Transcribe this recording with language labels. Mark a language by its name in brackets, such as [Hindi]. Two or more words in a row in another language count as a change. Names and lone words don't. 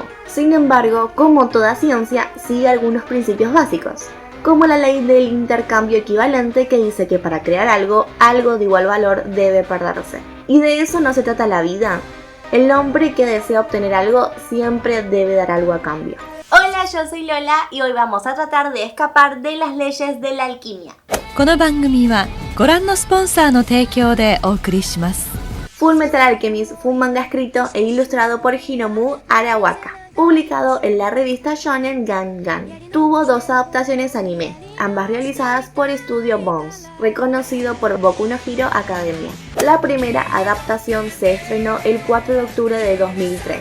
[Spanish] Sin embargo, como toda ciencia, sigue algunos principios básicos, como la ley del intercambio equivalente que dice que para crear algo de igual valor debe perderse. Y de eso no se trata la vida. El hombre que desea obtener algo siempre debe dar algo a cambio. Hola, yo soy Lola y hoy vamos a tratar de escapar de las leyes de la alquimia. [Japanese] この番組はご覧のスポンサーの提供でお送りします。 [Spanish] Fullmetal Alchemist fue un manga escrito e ilustrado por Hiromu Arawaka, publicado en la revista Shonen Gangan. Tuvo 2 adaptaciones anime, ambas realizadas por Studio Bones, reconocido por Boku no Hero Academia. La primera adaptación se estrenó el 4 de octubre de 2003.